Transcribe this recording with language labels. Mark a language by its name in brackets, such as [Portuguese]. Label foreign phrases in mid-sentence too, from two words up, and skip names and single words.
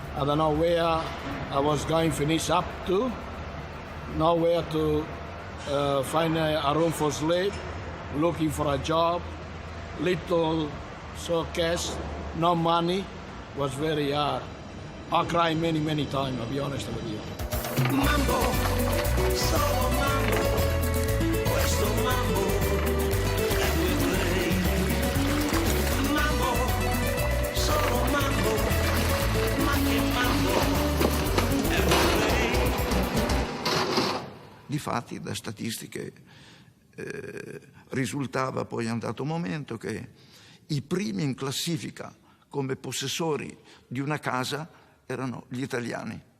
[English] I don't know where I was going to finish up to, nowhere to find a room for sleep, looking for a job, little cash, no money, was very hard. I cried many, many times, I'll be honest with you. [Italian] Mambo, solo mambo, questo mambo è play. Mambo, solo mambo, ma che mambo è play. Difatti, da statistiche risultava poi a un dato momento che i primi in classifica come possessori di una casa erano gli italiani.